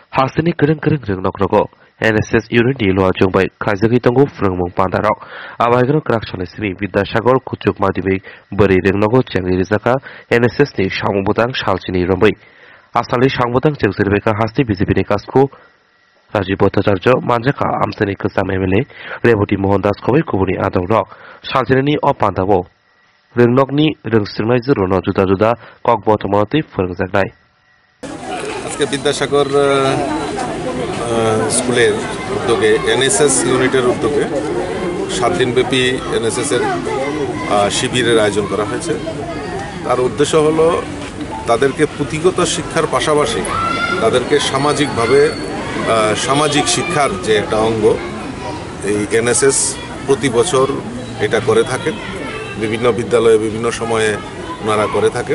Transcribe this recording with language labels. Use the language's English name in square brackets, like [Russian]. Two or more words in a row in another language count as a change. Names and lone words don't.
[Kok Borok] Hasini kering-kering reng nok-nogo NSS unit ni loa jongbai khajagi tongo frengmung pandarok abaigro krakshone simi Vidyasagar kuchuk madibik bari reng nogo chengri rizaka NSS ni সংবুদাং শালচিনি রম্বই আসালি সংবুদাং চেংসিরবেকা হাস্তি বিজেপি ni kasku Rajiv Bhattacharya manjaka amsani kusam MLA Reboti Mohan Das khoboi kubuni adong rok শালচিনি ni o pandabo rengnok ni rengsirnai jero juda juda kok botomati forengjak [Bangla] আজকে বিদ্যাসাগর স্কুলের উদ্যোগে এনএসএস ইউনিটের উদ্যোগে 7 দিনব্যাপী এনএসএস এর শিবিরের আয়োজন করা হয়েছে। তার উদ্দেশ্য হলো তাদেরকে পুঁথিগত শিক্ষার পাশাপাশি তাদেরকে সামাজিকভাবে সামাজিক শিক্ষার যে একটা অঙ্গ এই এনএসএস প্রতি বছর এটা করে থাকেন, বিভিন্ন বিদ্যালয়ে বিভিন্ন সময়ে ওনারা করে থাকেন।